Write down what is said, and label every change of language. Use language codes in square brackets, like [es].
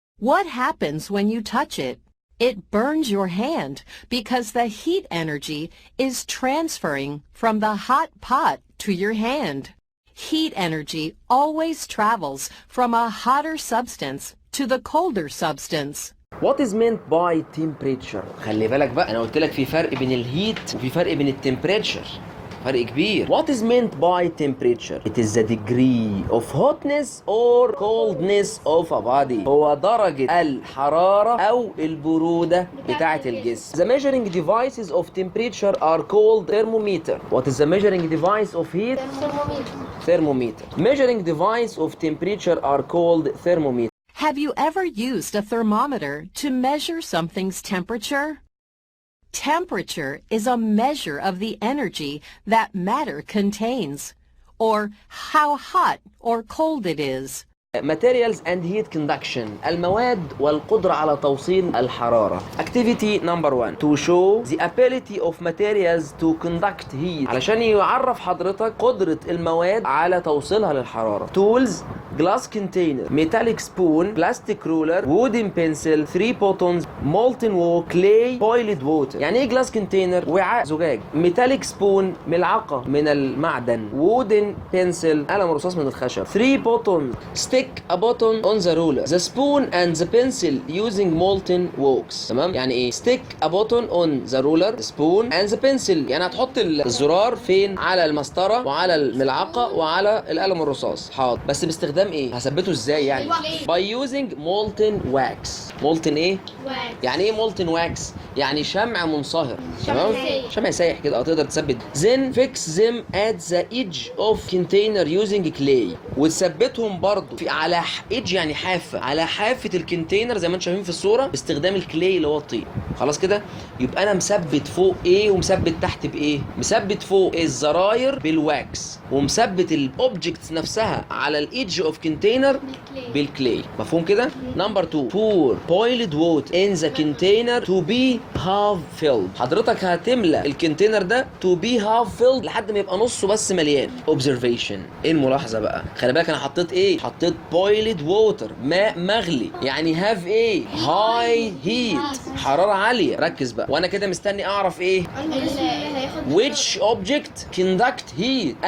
[en] What happens when you touch it? It burns your hand because the heat energy is transferring from the hot pot to your hand. Heat energy always travels from a hotter substance to the colder substance. What is meant by temperature؟ [ar] خلي بالك بقى، أنا قلت لك في فرق بين الهيت وفي فرق بين التمبريتشر، فرق كبير. [en] What is meant by temperature؟ It is the degree of hotness or coldness of a body. [ar] هو درجة الحرارة أو البرودة بتاعة الجسم. [en] The measuring devices of temperature are called thermometer. What is the measuring device of heat؟ Thermometer. Measuring device of temperature are called thermometer. Have you ever used a thermometer to measure something's temperature? Temperature is a measure of the energy that matter contains, or how hot or cold it is. Materials and heat conduction [ar] المواد والقدرة على توصيل الحرارة. [en] Activity number 1 to show the ability of materials to conduct heat [ar] علشان يعرف حضرتك قدرة المواد على توصيلها للحرارة. [en] Tools glass container, metallic spoon, plastic ruler, wooden pencil, 3 buttons, molten wool, clay, boiled water. [ar] يعني ايه [en] glass container؟ [ar] وعاء زجاج. [en] metallic spoon [ar] ملعقة من المعدن. [en] wooden pencil [ar] قلم رصاص من الخشب. [en] 3 buttons stick a button on the ruler. The spoon and the pencil using molten wax. [ar] تمام؟ يعني ايه؟ [en] stick a button on the ruler, the spoon and the pencil. [ar] يعني هتحط الزرار فين؟ على المسطرة وعلى الملعقة وعلى القلم الرصاص. حاضر. بس باستخدام ايه؟ هثبته ازاي يعني؟ [en] by using molten wax. [ar] مولتن ايه؟ [en] wax. [ar] يعني ايه مولتن واكس؟ يعني شمع منصهر. شمع تمام؟ سايح. شمع سايح كده تقدر تثبت. [en] then fix them at the edge of container using clay. [ar] وتثبتهم برضو على [en] edge [ar] يعني حافه، على حافه الكونتينر زي ما انتم شايفين في الصوره باستخدام الكلاي اللي هو الطين. خلاص كده؟ يبقى انا مثبت فوق ايه ومثبت تحت بايه؟ مثبت فوق الزراير بالواكس، ومثبت الاوبجكتس نفسها على الايدج اوف كونتينر بالكلاي. مفهوم كده؟ [en] Number 2 pour boiled water in the container to be half filled. [ar] حضرتك هتملى الكونتينر ده [en] to be half filled [ar] لحد ما يبقى نصه بس مليان. [en] observation. [ar] ايه الملاحظه بقى؟ خلي بالك انا حطيت ايه؟ حطيت [en] boiled water [ar] ماء مغلي، يعني have ايه؟ [en] high heat [ar] حراره عاليه. ركز بقى، وانا كده مستني اعرف ايه؟ [en] which object conduct heat.